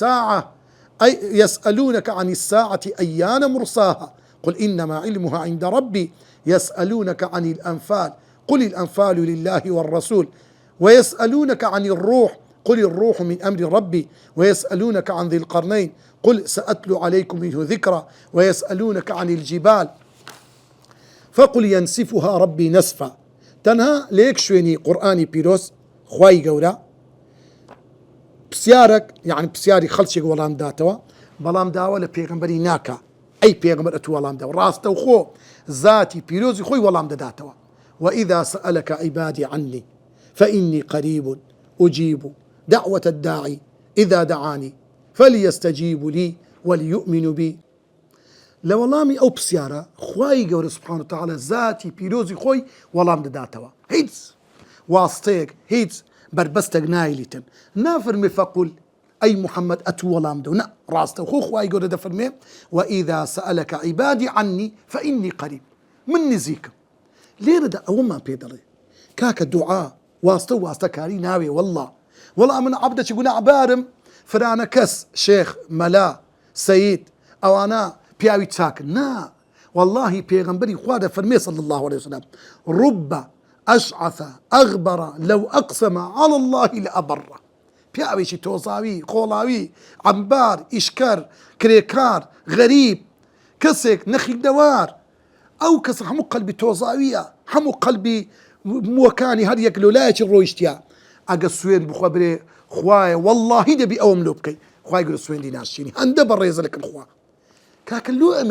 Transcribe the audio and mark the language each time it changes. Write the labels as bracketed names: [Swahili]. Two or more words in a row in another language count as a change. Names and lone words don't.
[Arabic] الساعة أيان مرساها قل إنما علمها عند ربي يسألونك عن الأنفال قل الأنفال لله والرسول ويسألونك عن الروح قل الروح من أمر ربي ويسألونك عن ذي القرنين قل سأتلو عليكم منه ذكرى ويسألونك عن الجبال فقل ينسفها ربي نسفا. [Central Kurdish] تەنها لە یەک شوێنی قورئانی پیرۆز خوای گەورە پرسیارێک یعنی پرسیاری خەڵکێک وەڵام داتەوە بەڵام داوە لە پێغەمبەری ناکە ئەی پێغەمبەر ئەتوو وەڵام دەوە ڕاستەوخۆ ذاتی پیرۆزی خۆی وەڵام دەداتەوە. [Arabic] وإذا سألك عبادي عني فإني قريب أجيب دعوة الداعي إذا دعاني فليستجيبوا لي وليؤمنوا بي. [Central Kurdish] لە وەڵامی ئەو پرسیارە خوای گەورە [Arabic] سوبحانه وتعالى [Central Kurdish] ذاتی پیرۆزی خۆی وەڵام دەداتەوە هیچ واستەیەک هیچ بربەستێک نایلیتن نافەرمێ فەقول ئەی محەممەد ئەتوو وەڵام دەو نە ڕاستەوخۆ خوای گەورە دەفەرمێ [Arabic] وإذا سألك عبادي عني فإني قريب [Central Kurdish] من نزیکم. لێرەدا ئەوەمان پێ دەڵێ کاکە دوعا واستە و واستەکاری ناوێ وەڵا من عەبدێکی گوناحبارم فرانە کەس شێخ مەلا سەید ئەوانە پیاوی چاکن نا والله پێغەمبەری خوا دەفەرمێ [Arabic] صلی الله عليه وسلم رب أشعث أغبر لو أقسم على الله لأبره [Central Kurdish] پیاوێکی تۆزاوی خۆڵاوی عەمبار ئیشکەر کرێکار غەریب کەسێک نەخی دەوار ئەو کەس هەموو قەلبی تۆزاویە هەموو قەلبی مووەکانی هەر یەک لۆلایەکی ڕۆیشتیە ئەگە سوێن بخوا برێ خوایە واللهی دەبی ئەوم لۆ بکەی خوای گەورە سوێندی ناشتینی هەندە بەڕێزە لەکن خوا کاکە لۆ ئەمە